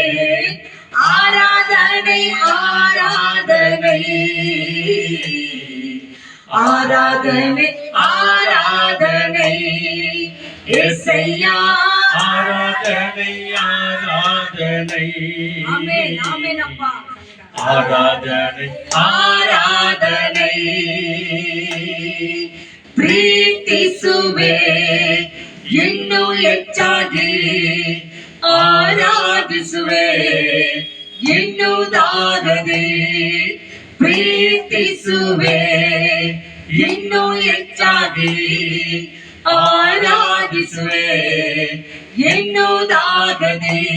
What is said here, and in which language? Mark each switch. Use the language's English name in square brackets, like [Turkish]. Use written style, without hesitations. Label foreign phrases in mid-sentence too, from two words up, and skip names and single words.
[Tamil] ஆராதனை ஆராதனை ஆராதனை ஆராதனை இயேசையா, ஆராதனை ஆராதனை. ஆமென், ஆமென் அப்பா. ஆராதனை [Kannada] ஆராதனை ಪ್ರೀತಿಸುವೆ ಇನ್ನೂ ಹೆಚ್ಚಾಗಿ, ಆರಾಧಿಸುವೆ ಇನ್ನೂ ದಾಗದೆ. ಪ್ರೀತಿಸುವೆ ಇನ್ನೂ ಹೆಚ್ಚಾಗಿ, ಆರಾಧಿಸುವೆ ಇನ್ನೂ ದಾಗದೆ.